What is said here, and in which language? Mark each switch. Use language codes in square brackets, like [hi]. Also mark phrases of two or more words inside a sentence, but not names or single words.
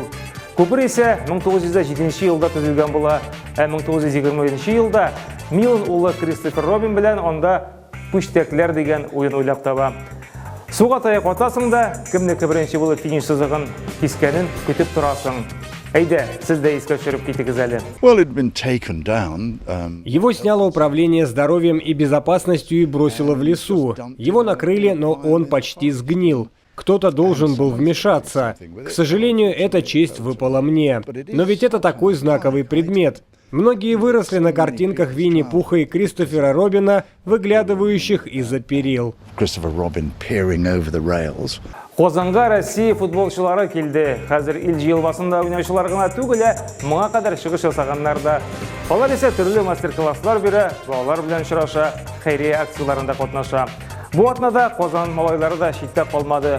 [tt] Күпер исә 1907 елда төзелгән була, 1920 елда Милан улы Кристофер Робин белән анда пүчтәкләр дигән уен уйлап таба. Суга таяк атасың да, кемнеке беренче булып финиш сызыгын кискәнен көтеп торасың. Әйдә, сез дә искә төшереп китегез әле. [ru] Его сняло управление здоровьем и безопасностью и бросило в лесу. Его накрыли, но он почти сгнил. Кто-то должен был вмешаться. К сожалению, эта честь выпала мне. Но ведь это такой знаковый предмет. Многие выросли на картинках Винни-Пуха и Кристофера Робина, выглядывающих из-за перил. [tt] Казанга Россия футболчылары килде. Хәзер ил җыелмасында уйнаучылар гына түгел, моңа кадәр чыгыш ясаганнар да. Алар исә төрле мастер-класслар бирә, балалар белән очраша, хәйрия акцияларында катнаша. Бу атнада Казан малайлары да читтә калмады.